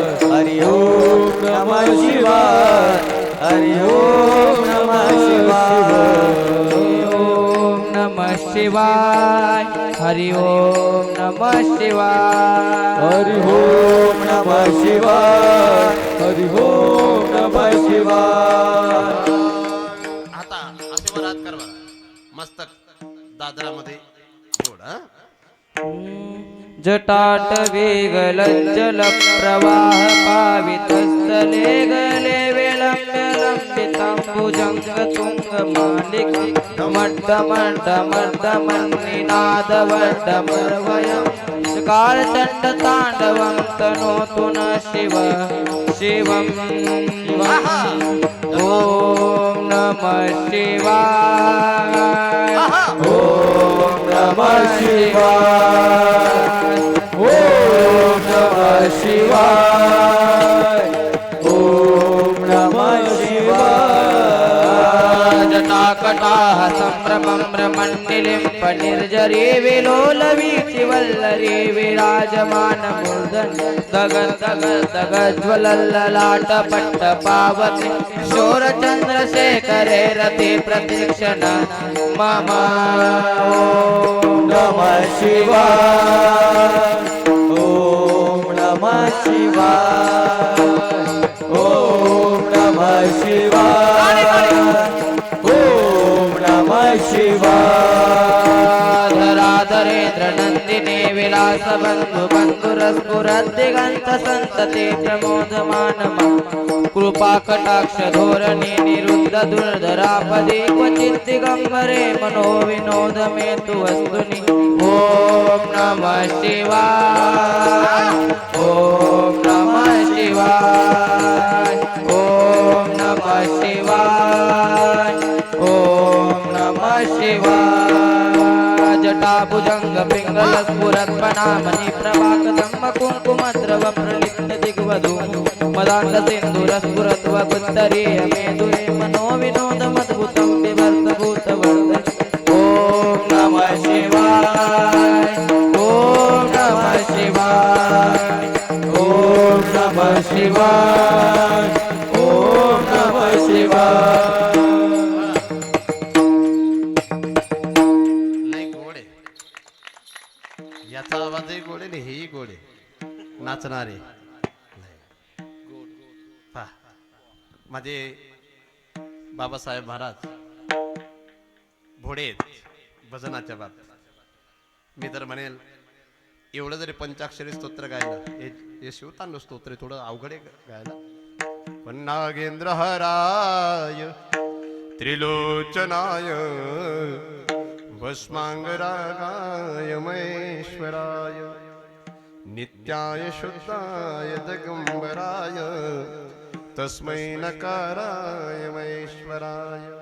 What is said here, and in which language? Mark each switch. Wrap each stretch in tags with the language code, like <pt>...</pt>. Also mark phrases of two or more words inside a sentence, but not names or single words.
<sa>हरि ओम नमः शिवाय. हरि ओम नमः शिवाय. ओम नमः शिवाय. हरि ओम नमः शिवाय. हरि ओम नमः शिवाय. हरि ओम नमः शिवाय.</sa> <mr>आता असे वरात कर बरं. मस्तक दादरामध्ये जोड. हा.</mr> <sa>जटाट वेगलज्जल प्रवाह पावितस्थले गले विलम्बिताम्बुजंग तुंग मालिक मड्डमड्डमड्डमन्निनादवड्डमर्वयं कालचण्ड ताण्डवं तनोतु न शिव शिवम्. ॐ नमः शिवाय. ओम नमः शिवाय. ओम नमः शिवाय. ओम नमः शिवाय. जटाकटाः सम्भ्रमं भ्रमन्निलिम्प निर्जरे विलोलवीचि वल्लरी विराजमानमूर्धन् दगज्ज्वलल्ललाट पट्टपावति शोरचन्द्रशेखरे रति प्रतीक्षण मम. ओम नमः शिवाय. ओम नमः शिवाय. ओम नमः शिवाय. ओम नमः शिवाय. धराधरेन्द्र नन्दिने विलास बन्धु बन्धुरस्फुरद्दिगन्त सन्तते प्रमोदमान कृपा कटाक्ष धोरणे निरुद्ध दुर्धरापदे क्वचित् दिगम्बरे मनो विनोद मे तु वस्तुनि. ओम नमः शिवाय. ओम नमः शिवाय. ओम नमः शिवाय. ओम नमः शिवाय. जटाभुजंग पिंगल स्फुरत्पनामणि प्रभाकदम्ब कुङ्कुमद्रव प्रलिप्त दिग्वधू मदान्त सिन्धुर स्फुरत्व कुत्तरीय मेदुरे मनो विनोदमद्भुतं बिभर्त भूतवर्धन. ओम नमः शिवाय. ओम नमः शिवाय. ओम नमः शिवाय. ओम नमः शिवाय.</sa> <mr>लय गोड आहे. याचा आवाजही गोड आहे आणि हेही गोड आहे. नाचणारे पहा, माझे बाबासाहेब महाराज भोडे आहेत भजनाच्या बाबतीत. मी तर म्हणेल एवढं जरी पंचाक्षरी स्तोत्र गायलं हे शिवतांडव स्तोत्र आहे, थोडं अवघड आहे गायला.</mr> <sa>पण नागेंद्र हराय त्रिलोचनाय भस्मांगरागाय महेश्वराय नित्याय शुद्धाय दिगंबराय तस्मै नकाराय महेश्वराय.</sa>